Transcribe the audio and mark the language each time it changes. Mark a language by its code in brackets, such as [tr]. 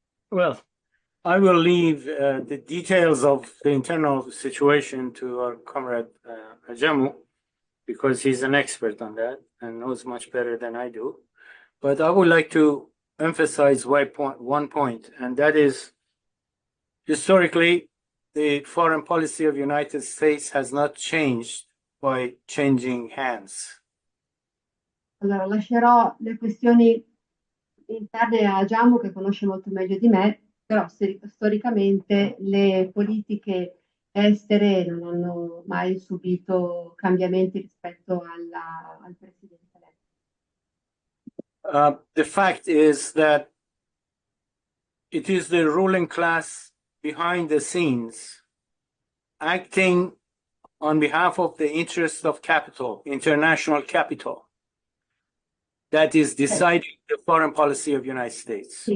[en] Well, I will leave the details of the internal situation to our comrade Ajamu, because he's an expert on that and knows much better than I do. But I would like to emphasize one point, and that is, historically, the foreign policy of the United States has not changed by changing hands. [it] Allora, lascerò le questioni interne a Giacomo, che conosce molto meglio di me, però storicamente le politiche estere non hanno mai subito cambiamenti rispetto al presidente eletto. [en] The fact is that it is the ruling class behind the scenes acting on behalf of the interests of capital, international capital, that is deciding the foreign policy of the United States.